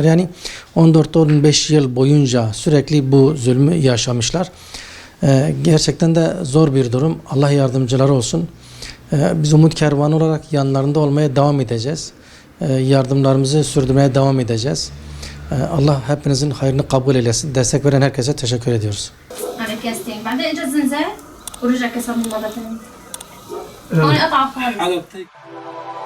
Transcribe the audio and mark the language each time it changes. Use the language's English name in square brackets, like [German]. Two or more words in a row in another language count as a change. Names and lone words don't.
[Turkish] Yani 14-15 yıl boyunca sürekli bu zulmü yaşamışlar. Gerçekten de zor bir durum. Allah yardımcıları olsun. Biz Umut Kervanı olarak yanlarında olmaya devam edeceğiz. Yardımlarımızı sürdürmeye devam edeceğiz. Allah hepinizin hayrını kabul eylesin. Destek veren herkese teşekkür ediyoruz. [Arabic] على كاستين بعدين اجى الزلزال ورجع كسر المرة ثانية هون قطع فاضي